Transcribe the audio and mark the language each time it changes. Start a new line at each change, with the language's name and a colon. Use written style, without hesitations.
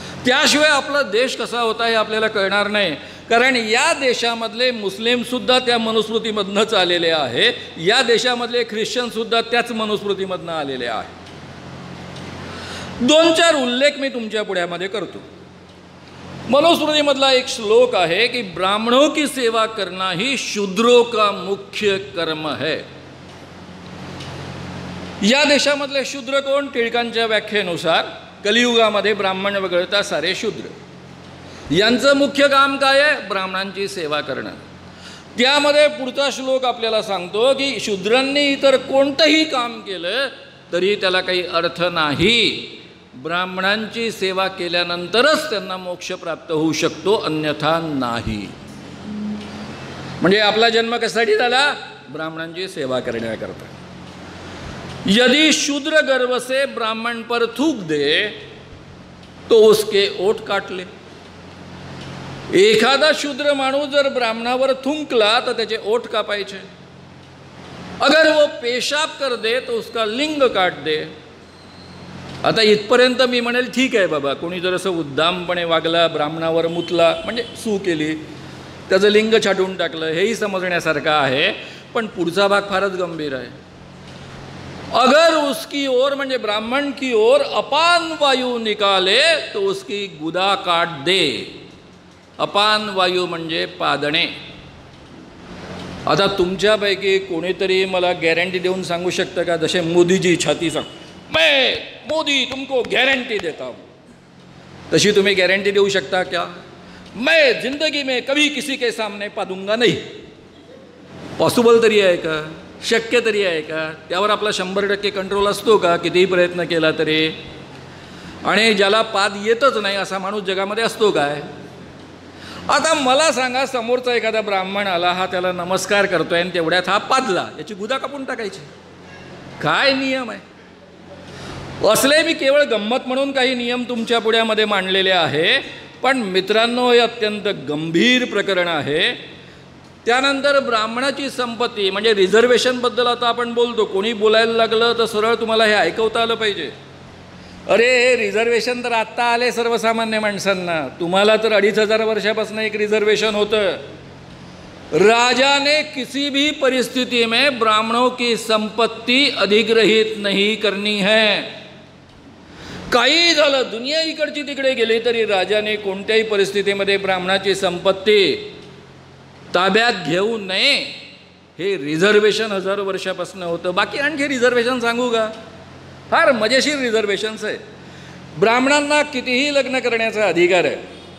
Marathi: त्याशिवाय आपला देश कसा होता हे आपल्याला कळणार नाही. कारण या देशामधले मुस्लिमसुद्धा त्या मनुस्मृतीमधनंच आलेले आहे, या देशामधले ख्रिश्चनसुद्धा त्याच मनुस्मृतीमधनं आलेले आहे. 2-4 उल्लेख मी तुमच्या पुढ्यामध्ये करतो. मनुस्मृतीमधला एक श्लोक आहे की
Hindi: ब्राह्मणों की सेवा करना ही शूद्रों का मुख्य कर्म है.
Marathi: या देशामधले शूद्र कोण? टिळकांच्या व्याख्येनुसार कलियुगामध्ये ब्राह्मण वगळता सारे शूद्र. यांचं मुख्य काम काय आहे? ब्राह्मणांची सेवा करणं. त्यामध्ये पुढचा श्लोक आपल्याला सांगतो की शूद्रांनी इतर कोणतंही काम केलं तरी त्याला काही अर्थ नाही, ब्राह्मणांची सेवा केल्यानंतरच त्यांना मोक्ष प्राप्त होऊ शकतो, अन्यथा नाही. म्हणजे आपला जन्म कशासाठी झाला? ब्राह्मणांची सेवा करण्याकरता.
Hindi: यदि शूद्र गर्व से ब्राह्मण पर थूक दे तो उसके ओठ काट ले.
Marathi: एखादा शूद्र माणूस जर ब्राह्मणावर थुंकला तर त्याचे ओठ कापायचे.
Hindi: अगर वो पेशाब कर दे तो उसका लिंग काट दे.
Marathi: आता इथपर्यंत मी म्हणेल ठीक आहे बाबा, कोणी जर असं उद्दामपणे वागला, ब्राह्मणावर मुतला म्हणजे सू केली, त्याचं लिंग छाटून टाकलं, हेही समजण्यासारखं आहे. पण पुढचा भाग फारच गंभीर आहे.
Hindi: अगर उसकी ओर म्हणजे ब्राह्मण की ओर अपान वायू निकाले तो उसकी गुदा काट दे.
Marathi: अपान वायू म्हणजे पादणे. आता तुमच्यापैकी कोणीतरी मला गॅरंटी देऊन सांगू शकतं का? जसे मोदीजी छाती सांग,
Hindi: मैं मोदी तुमको गारंटी देता हूँ,
Marathi: तशी तुम्ही गॅरंटी देऊ शकता क्या?
Hindi: मैं जिंदगी में कभी किसी के सामने पादूंगा नहीं.
Marathi: पॉसिबल तरी आहे का? शक्य तरी आहे का? त्यावर आपला 100% कंट्रोल असतो का कितीही प्रयत्न केला तरी? आणि ज्याला पाद येतच नाही असा माणूस जगामध्ये असतो काय? आता मला सांगा, समोरचा एखादा ब्राह्मण आला, हा त्याला नमस्कार करतोय आणि तेवढ्यात हा पादला, याची गुदा कापून टाकायची. काय नियम आहे? असले मी केवळ गंमत म्हणून काही नियम तुमच्या पुढ्यामध्ये मांडलेले आहे, पण मित्रांनो हे अत्यंत गंभीर प्रकरण आहे. त्यानंतर ब्राह्मणाची संपत्ती म्हणजे रिझर्वेशनबद्दल आता आपण बोलतो. कोणी बोलायला लागलं तर सरळ तुम्हाला हे ऐकवता आलं पाहिजे. अरे हे रिझर्वेशन तर आत्ता आले सर्वसामान्य माणसांना, तुम्हाला तर 2500 वर्षापासून एक रिझर्वेशन होतं.
Hindi: राजा ने किसी भी परिस्थिति में ब्राह्मणों की संपत्ति अधिग्रहित नहीं करनी है.
Marathi: काही झालं, दुनिया इकडची तिकडे गेली तरी राजाने कोणत्याही परिस्थितीमध्ये ब्राह्मणाची संपत्ती ताब्यात घेऊ नये. हे रिझर्वेशन 1000 वर्षापासून होतं. बाकी आणखी रिझर्वेशन सांगू का? फार मजेशीर रिझर्वेशन्स आहे. ब्राह्मणांना कितीही लग्न करण्याचा अधिकार आहे.